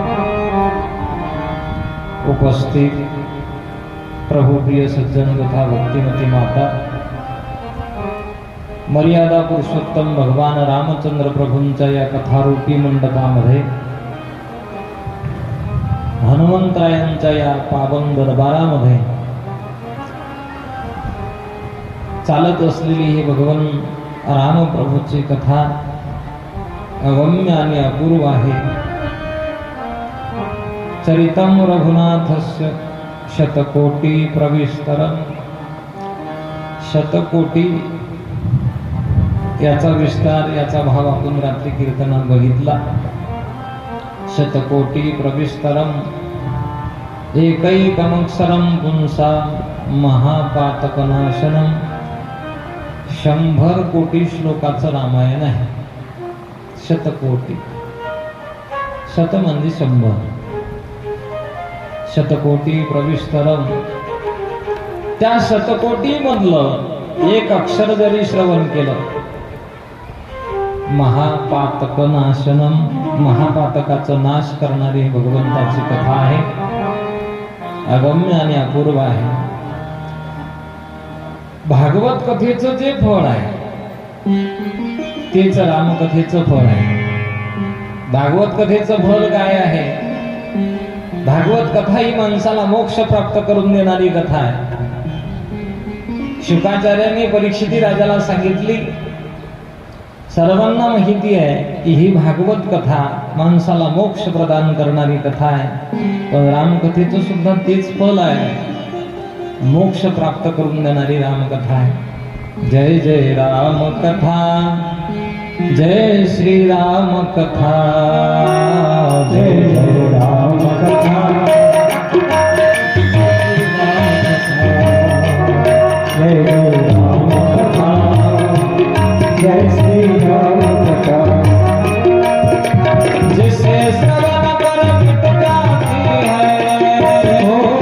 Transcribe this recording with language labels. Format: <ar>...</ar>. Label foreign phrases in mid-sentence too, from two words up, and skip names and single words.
<mr>उपस्थित प्रभु प्रिय सज्जन तथा भक्तिमती माता, मर्यादा पुरुषोत्तम भगवान रामचंद्र प्रभूंच्या या कथारूपी मंडपामध्ये हनुमंतरायांच्या या पावन दरबारामध्ये चालत असलेली ही भगवान रामप्रभूची कथा अगम्य आणि अपूर्व आहे।</mr> <sa>चरितम रघुनाथस्य शतकोटी प्रविस्तरम।</sa> <mr>शतकोटी याचा विस्तार, याचा भाव आपण रात्री कीर्तनात बघितला।</mr> <sa>शतकोटी प्रविस्तरम एकैकमक्षरम पुंसा महापातकनाशनम।</sa> <mr>100 कोटी श्लोकाचं रामायण आहे। शतकोटी, शत म्हणजे 100,</mr> <sa>शतकोटी प्रविस्तरम।</sa> <mr>त्या शतकोटी मधलं एक अक्षर जरी श्रवण केलं,</mr> <sa>महापातक नाशनम,</sa> <mr>महापातकाचा नाश करणारी भगवंताची कथा आहे। अगम्य आणि अपूर्व आहे। भागवत कथेचं जे फळ आहे तेच रामकथेचं फळ आहे। भागवत कथेचं फळ काय आहे? भागवत कथा ही माणसाला मोक्ष प्राप्त करून देणारी कथा आहे। शुकाचार्यांनी परीक्षिती राजाला सांगितली, सर्वांना माहिती आहे की ही भागवत कथा माणसाला मोक्ष प्रदान करणारी कथा आहे, पण रामकथेचं सुद्धा तेच फल आहे, मोक्ष प्राप्त करून देणारी रामकथा आहे।</mr> <hi>जय जय राम कथा, जय श्री राम कथा, जय जय राम कथा, जय जय राम कथा, जय श्री राम कथा। जिसे श्रवण कर मिट जाती है</hi>